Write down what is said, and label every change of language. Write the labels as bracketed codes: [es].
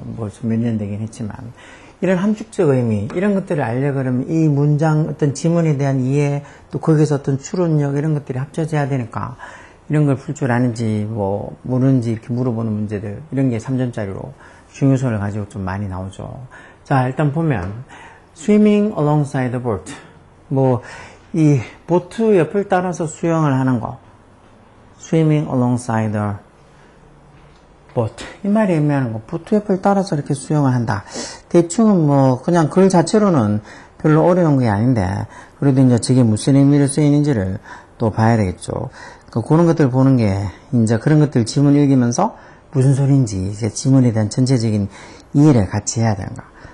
[ko] 벌써 몇 년 되긴 했지만, 이런 함축적 의미, 이런 것들을 알려 그러면 이 문장 어떤 지문에 대한 이해, 또 거기서 어떤 추론력, 이런 것들이 합쳐져야 되니까, 이런 걸 풀 줄 아는지, 모르는지 이렇게 물어보는 문제들, 이런 게 3점짜리로 중요성을 가지고 좀 많이 나오죠. 자, 일단 보면, [en] swimming alongside the boat. [ko] 이 보트 옆을 따라서 수영을 하는 거. [en] swimming alongside the boat. [ko] 이 말이 의미하는 거. 보트 옆을 따라서 이렇게 수영을 한다. 대충은 그냥 글 자체로는 별로 어려운 게 아닌데, 그래도 이제 저게 무슨 의미로 쓰이는지를 또 봐야 되겠죠. 그런 것들 보는 게, 이제 그런 것들 지문 읽으면서 무슨 소리인지, 이제 지문에 대한 전체적인 이해를 같이 해야 되는 거.